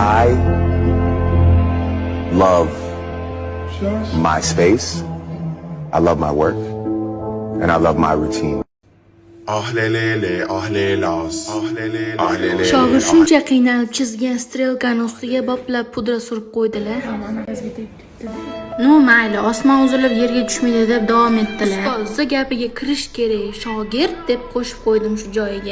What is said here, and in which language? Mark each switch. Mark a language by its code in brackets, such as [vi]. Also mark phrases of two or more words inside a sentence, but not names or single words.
[en] I love my space, I love my work, and I love my routine. [uz] Shogird shuncha qiynalib chizgan strelkani ustiga boplab pudra surib qo'ydilar. No, mayli, osmon uzilib yerga tushmaydi deb davom etdilar. Ustoz gapiga kirish kerak, shogird deb qo'shib qo'ydim shu joyiga.